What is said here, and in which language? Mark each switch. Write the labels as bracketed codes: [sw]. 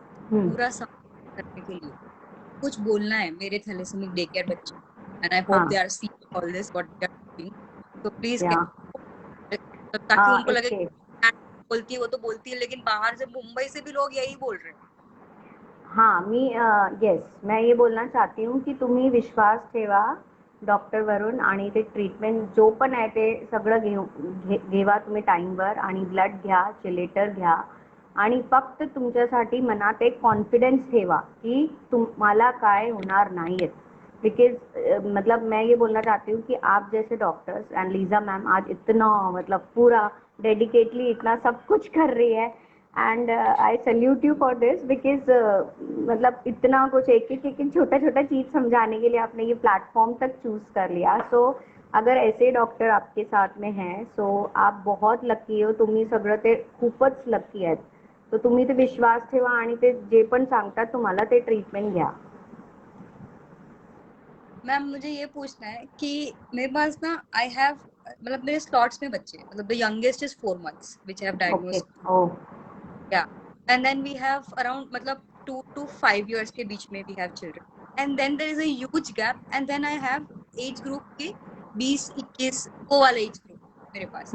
[hi] हम्म। पूरा संवाद करने के लिए कुछ बोलना है मेरे थैलेसेमिक डे केयर बच्चे, [en] And I hope हाँ। They are seeing all this what they are doing, तो please, या [hi] ताकि उनको लगे इसके बोलती है वो तो बोलती है, लेकिन बाहर से मुंबई से भी लोग यही बोल रहे हैं। [mr] हाँ, येस, [hi] मैं ये बोलना चाहती हूँ की [mr] तुम्ही विश्वास ठेवा डॉक्टरवरून आणि ते ट्रीटमेंट जो पण आहे ते सगळं घेवा तुम्ही टाईमवर, आणि ब्लड घ्या, चिलेटर घ्या, आणि फक्त तुमच्यासाठी मनात एक कॉन्फिडेंस ठेवा की तुम्हाला काय होणार नाहीये। [hi] बिकॉज मतलब मैं ये बोलना चाहती हूँ कि आप जैसे डॉक्टर्स एंड लीजा मैम आज इतना मतलब पूरा डेडिकेटली इतना सब कुछ कर रही है, [en] and I salute you for this, [hi] because मतलब इतना कुछ एक छोटा छोटा चीज समझाने के लिए आपने ये प्लेटफॉर्म तक चूज कर लिया। सो अगर ऐसे डॉक्टर आपके साथ में हैं, सो आप बहुत लकी हो, [mr] तुम्ही सगळं ते खूपच लकी आहेत। तर तुम्ही ते विश्वास ठेवा आणि ते जे पण सांगतात तुम्हाला ते ट्रीटमेंट घ्या। [hi] मैम, मुझे ये पूछना है कि मेरे पास ना आई हैव, मतलब मेरे स्लॉट्स में बच्चे, मतलब [en] The youngest is 4 months which have okay. Diagnosed, oh. Yeah, and then we have around मतलब 2 to 5 years [hi] के बीच में [en] we have children, and then there is a huge gap, and then I have age group [hi] के 20-21 वो वाले age group मेरे पास।